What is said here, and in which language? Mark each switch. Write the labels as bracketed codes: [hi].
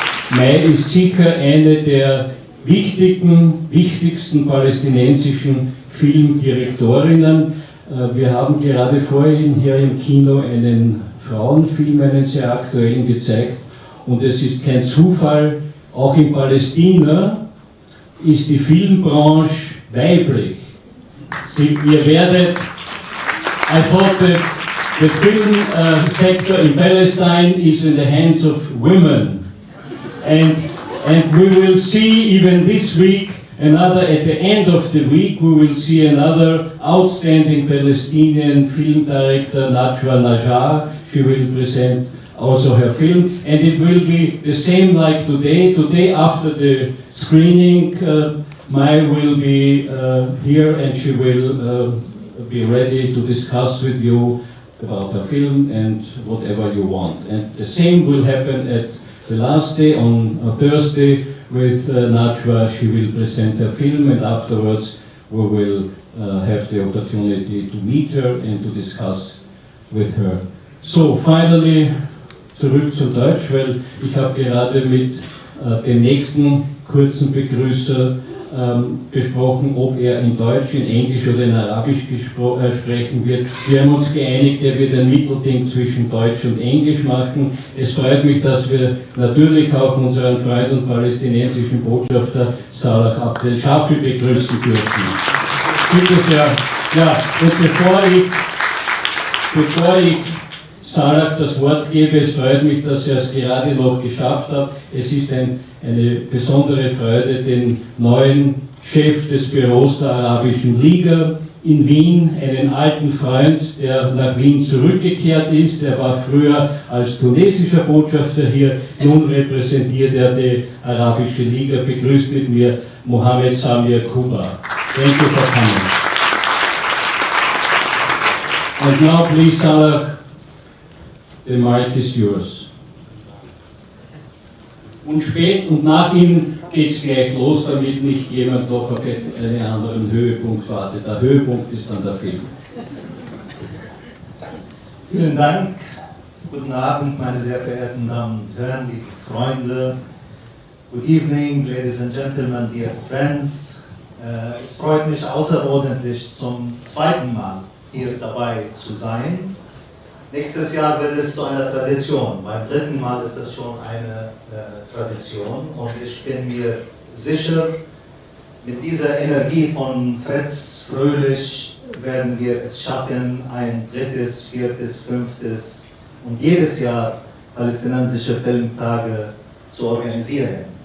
[de] Mai ist sicher eine der wichtigsten palästinensischen Filmdirektorinnen. Wir haben gerade vorhin hier im Kino einen Frauenfilm, einen sehr aktuellen gezeigt. Und es ist kein Zufall, auch in Palästina ist die Filmbranche weiblich. Ihr werdet, [en] I thought that the film sector in Palestine is in the hands of women. And we will see even this week at the end of the week, we will see another outstanding Palestinian film director, Najwa Najjar. She will present also her film, and it will be the same like today. Today after the screening, Mai will be here and she will be ready to discuss with you about her film and whatever you want. And the same will happen at the last day, on Thursday, with Najwa. She will present her film, and afterwards we will have the opportunity to meet her and to discuss with her. So, finally, [de] zurück zum Deutsch, weil ich habe gerade mit dem nächsten kurzen Begrüßer besprochen, ob er in Deutsch, in Englisch oder in Arabisch sprechen wird. Wir haben uns geeinigt, er wird ein Mittelding zwischen Deutsch und Englisch machen. Es freut mich, dass wir natürlich auch unseren Freund und palästinensischen Botschafter Salah Abdel Shafi begrüßen dürfen. Bitte sehr. Ja, und bevor ich Salah das Wort gebe, es freut mich, dass er es gerade noch geschafft hat. Es ist eine besondere Freude, den neuen Chef des Büros der Arabischen Liga in Wien, einen alten Freund, der nach Wien zurückgekehrt ist. Er war früher als tunesischer Botschafter hier, nun repräsentiert er die Arabische Liga. Begrüßt mit mir Mohammed Samir Kuba. [en] Thank you for coming. And now please, Salah, the mic is yours. [de] Und spät und nach ihm geht es gleich los, damit nicht jemand noch auf einen anderen Höhepunkt wartet. Der Höhepunkt ist dann der Film. Vielen Dank. Guten Abend, meine sehr verehrten Damen und Herren, liebe Freunde. [en] Good evening, ladies and gentlemen, dear friends. [de] Es freut mich außerordentlich, zum zweiten Mal hier dabei zu sein. Nächstes Jahr wird es zu einer Tradition. Beim dritten Mal ist es schon eine Tradition. Und ich bin mir sicher, mit dieser Energie von Fritz Fröhlich werden wir es schaffen, ein drittes, viertes, fünftes und jedes Jahr palästinensische Filmtage zu organisieren.